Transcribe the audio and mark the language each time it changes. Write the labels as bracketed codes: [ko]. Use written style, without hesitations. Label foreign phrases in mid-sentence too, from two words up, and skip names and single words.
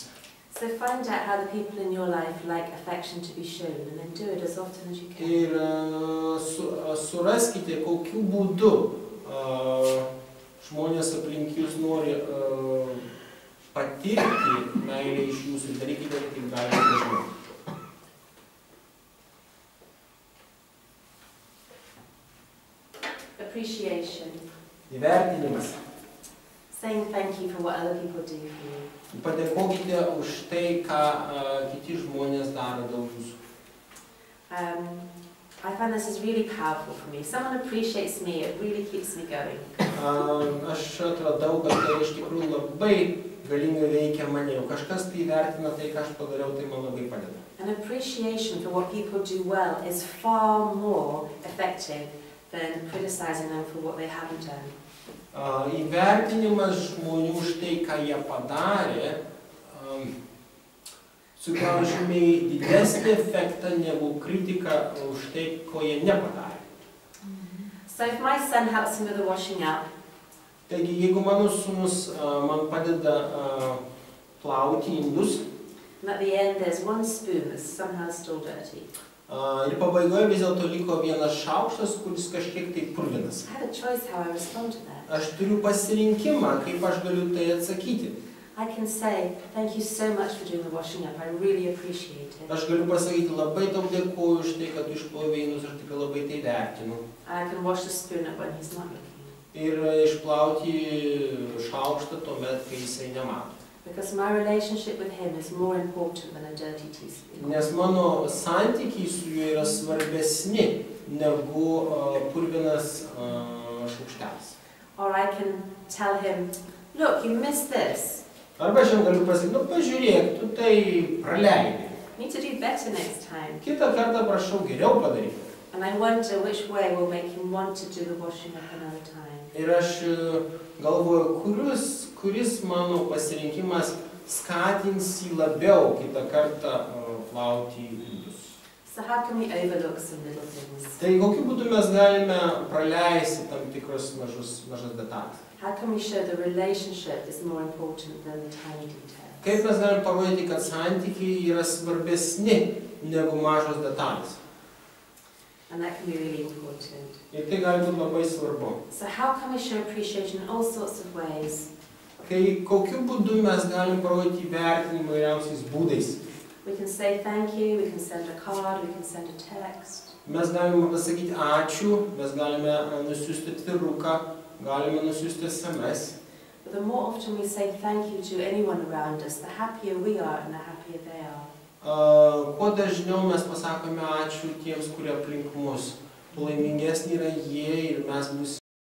[en] So find out how the people in your life like affection to be shown, and then do it as often as you can. [lt] Ir suraskite, kokiu būdu žmonės aplink jūs nori patirti meilę iš jūsų, darykite kaip galite dažniau. [en] Appreciation. [lt] Įvertinimas. [en] Saying thank you for what other people do for you. [lt] Padėkokite už tai, ką kiti žmonės daro dėl jūsų. [en] I find this is really powerful for me. Someone appreciates me, it really keeps me going. [lt] Aš atradau, kad tai iš tikrųjų labai galingai veikia mane. Jau kažkas tai vertina tai, ką aš padariau, tai man labai padeda. [en] An appreciation for what people do well is far more effective than criticizing them for what they haven't done. [lt] Įvertinimas žmonių už tai, ką jie padarė, sukelia žymiai didesnį efektą negu kritika už tai, ko jie nepadarė. [en] So if my son helps me with the washing up, [lt] taigi, jeigu mano sūnus man padeda plauti indus, [en] and at the end there's one spoon that's somehow still dirty. [lt] Ir pabaigoje vis dėlto liko vienas šaukštas, kuris kažkiek tai purvinas. [en] I have a choice how I respond to that. [lt] Aš turiu pasirinkimą, kaip aš galiu tai atsakyti. [en] I can say, thank you so much for doing the washing up, I really appreciate it. [lt] Aš galiu pasakyti, labai tau dėkuoju už tai, kad tu išplovei indus, aš tikrai labai tai vertinu. [en] I can wash the spoon up when he's not looking. [lt] Ir išplauti šaukštą tuomet, kai jisai nemato. [en] Because my relationship with him is more important than a dirty teaspoon. [lt] Nes mano santykiai su juo yra svarbesni negu purvinas šaukštelis. [en] Or I can tell him, look, you missed this. [lt] Arba aš jam galiu pasakyti, pažiūrėk, tu tai praleidai. [en] You need to do better next time. [lt] Kitą kartą prašau geriau padaryti. [en] And I wonder which way will make him want to do the washing up another time. [lt] Ir aš galvoju, kuris mano pasirinkimas skatins jį labiau kitą kartą plauti indus. [en] So how can we overlook some little things? [lt] Tai kokiu būdu mes galime praleisti tam tikrus mažas detalės? [en] How can we show the relationship is more important than the tiny details? [lt] Kaip mes galim parodyti, kad santykiai yra svarbesni negu mažos detalės? [en] And that can be really important. [lt] Ir tai gali būti labai svarbu. [en] So how can we show appreciation in all sorts of ways? [lt] Kai kokiu būdu mes galim parodyti įvertinimą įvairiausiais būdais? [en] We can say thank you, we can send a card, we can send a text. [lt] Mes galime pasakyti ačiū, mes galime nusiųsti atviruką, galime nusiųsti SMS. [en] But the more often we say thank you to anyone around us, the happier we are and the happier they are. [lt] Kuo dažniau mes pasakome ačiū tiems, kurie aplink mus, tuo laimingesni yra jie ir mes